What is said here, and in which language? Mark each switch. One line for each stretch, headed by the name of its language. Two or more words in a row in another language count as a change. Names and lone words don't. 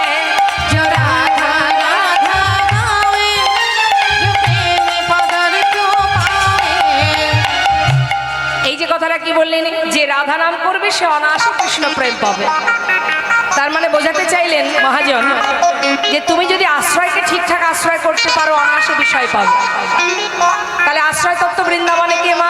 Hindi: जो राधा राधा गावे, जो प्रेम पदर को पावे।
Bangla: এই যে কথাটা কি বললেন, যে রাধা নাম করবে সে অনায়াসে কৃষ্ণ প্রেম পাবে। তার মানে বোঝাতে চাইলেন মহাজন যে তুমি যদি আশ্রয়কে ঠিকঠাক আশ্রয় করতে পারো অনায়াসে বিষয় পাবে। তাহলে আশ্রয় তত্ত্ব বৃন্দাবনে কে মা?